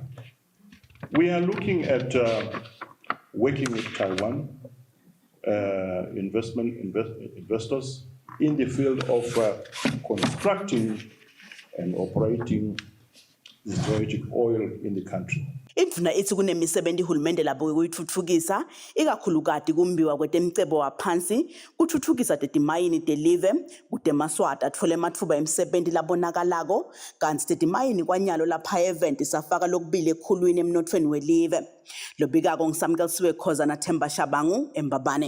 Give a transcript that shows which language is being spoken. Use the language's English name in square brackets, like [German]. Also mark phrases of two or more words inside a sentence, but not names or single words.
[English] We are looking at working with Taiwan investors in the field of constructing and operating the strategic oil in the country. [Swati] Indvuna ithi kunemisebenzi ihulumende labo ukuyithuthukisa ikakhulukati kumbiwa kwetemcebo waphansi kuthuthukisa tetimayini telive kutemaswati atfole ematfuba emsebenzi labonakalako kanti tetimayini kwanyalo lapha event safaka lokubili ekhulwini emnothweni welive lobikako ngisamkelisiwe Khoza naThemba Shabangu eMbabane.